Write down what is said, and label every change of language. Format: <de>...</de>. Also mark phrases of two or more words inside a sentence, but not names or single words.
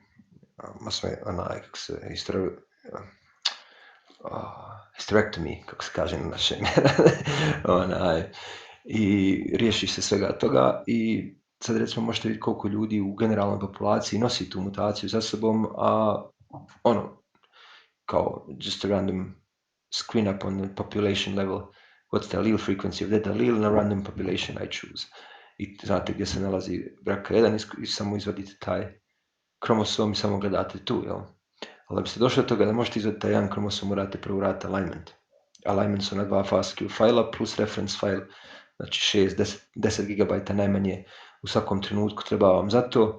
<bs>hysterectomy, kako se kaže na našem, i riješiš se svega toga i sad recimo možete vidjeti koliko ljudi u generalnoj populaciji nosi tu mutaciju za sobom, a kao</bs> <en>just a random screen up on the population level, what's the allele frequency of that allele</en> <bs>na</bs> <en>random population I choose.</en> <bs>I znate gdje se nalazi BRCA1 i samo izvadite taj kromosom i samo gledate tu, jel? Ali da biste došli do toga da možete izvaditi taj jedan kromosom, morate prvo raditi alignment. Alignment su na 2 FASTQ fajla plus</bs> <en>reference file,</en> <bs>znači 6-10 GB najmanje u svakom trenutku treba vam za to.</bs>